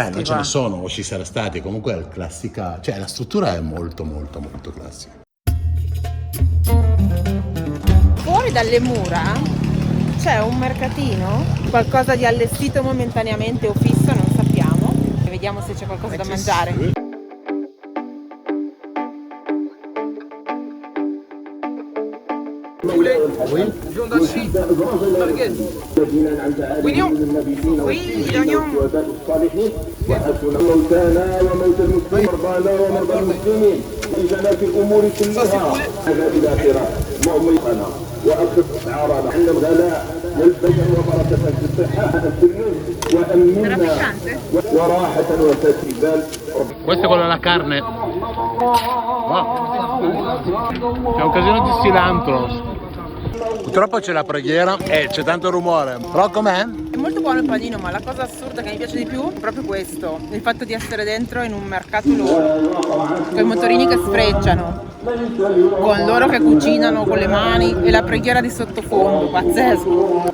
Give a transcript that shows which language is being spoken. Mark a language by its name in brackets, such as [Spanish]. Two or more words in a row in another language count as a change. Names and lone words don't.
[Italian] Beh, non ce ne sono, o ci sarà stati. Comunque è classica, cioè la struttura è molto classica. Fuori dalle mura c'è un mercatino, qualcosa di allestito momentaneamente o fisso, non sappiamo. Vediamo se c'è qualcosa da mangiare. Sì. [French] Oui. Viande hachée, merguez. Oignon. Oui, l'oignon. [Arabic] واخف اسعارنا عندنا الغلاء والبيع وبركه في الصحه الفلوس وامنا وراحه وتسهيل. [Italian] Questo è quello della carne. C'è un casino di cilantro. Purtroppo c'è la preghiera e c'è tanto rumore. Però com'è? È molto buono il panino, ma la cosa assurda che mi piace di più è proprio questo, il fatto di essere dentro in un mercato loro, con i motorini che sfrecciano, con loro che cucinano con le mani e la preghiera di sottofondo, pazzesco.